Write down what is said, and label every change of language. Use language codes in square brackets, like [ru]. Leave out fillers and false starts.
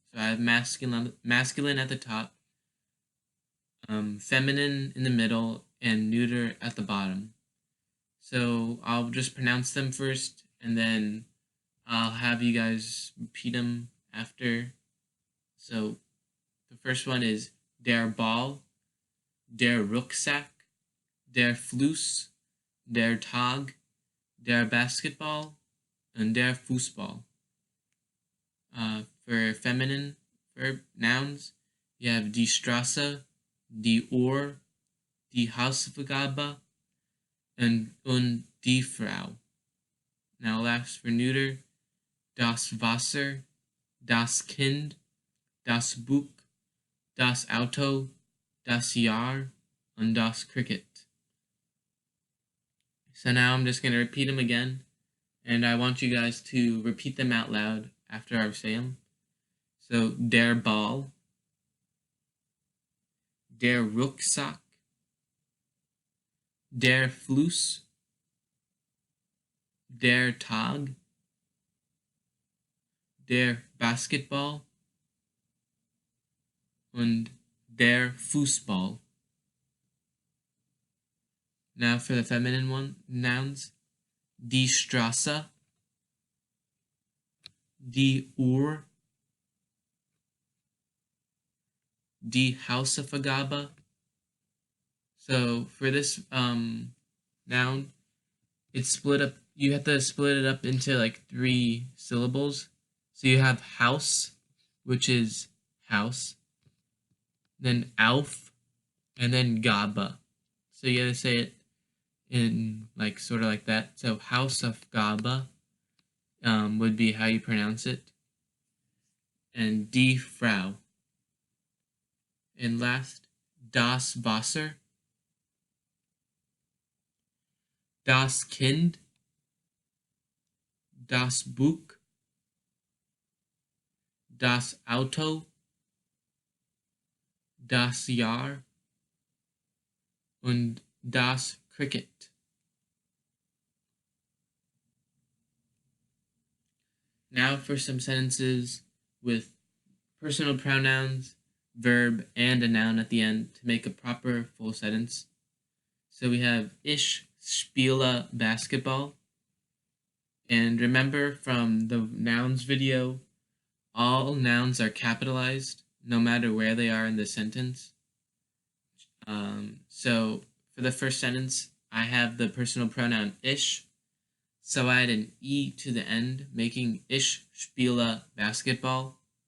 [en] So I have masculine at the top, feminine in the middle, and neuter at the bottom. So I'll just pronounce them first, and then I'll have you guys repeat them after. So the first one is [de] der Ball, der Rucksack, der Fluss, der Tag, der Basketball, and der Fußball. [en] for feminine nouns, you have [de] die Straße, die Uhr, die Hausaufgabe, und die Frau. [en] Now last for neuter, [de] das Wasser, das Kind, das Buch, das Auto, das Jahr, und das Cricket. [en] So now I'm just going to repeat them again, and I want you guys to repeat them out loud after I say them. So, [de] der Ball, der Rucksack, der Fluss, der Tag, der Basketball, und der Fußball. [en] Now for the feminine nouns, [de] die Straße, die Uhr, die Hausaufgabe. [en] So for this noun, it's split up. You have to split it up into like 3 syllables. So you have house, which is house, then auf, and then Gabe. So you gotta say it in like sort of like that. So Hausaufgabe would be how you pronounce it, and [de] die Frau. [en] And last, [de] das Wasser, das Kind, das Buch, das Auto, das Jahr, und das Cricket. [en] Now for some sentences with personal pronouns, verb, and a noun at the end to make a proper full sentence. So we have [de] Ich spiele Basketball. [en] And remember from the nouns video, all nouns are capitalized no matter where they are in the sentence. So for the first sentence, I have the personal pronoun ich, so I add an E to the end, making [de] Ich spiele Basketball.